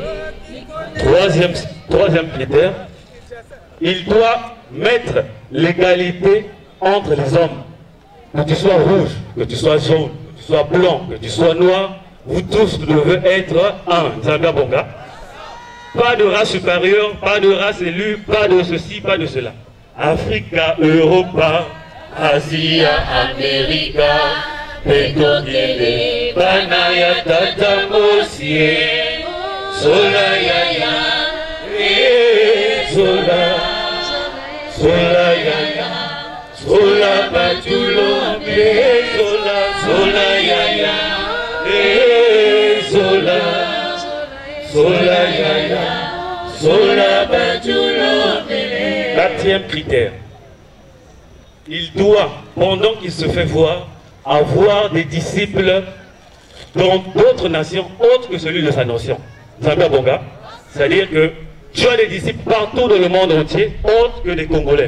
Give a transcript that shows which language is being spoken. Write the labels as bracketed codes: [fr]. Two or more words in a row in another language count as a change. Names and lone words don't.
[fr] Troisième critère, il doit mettre l'égalité entre les hommes. Que tu sois rouge, que tu sois jaune, que tu sois blanc, que tu sois noir, vous tous devez être un. Zagabonga. Pas de race supérieure, pas de race élue, pas de ceci, pas de cela. Africa, Europa, Asia, America, Petokele, Banaya, Tatamosie, Solayaya, Solayaya. Sola Batulo, Sola Yaya, Sola Yaya, Sola Batulo. Quatrième critère. Il doit, pendant qu'il se fait voir, avoir des disciples dans d'autres nations autres que celui de sa nation. Zambia Bonga. C'est-à-dire que tu as des disciples partout dans le monde entier, autres que des Congolais.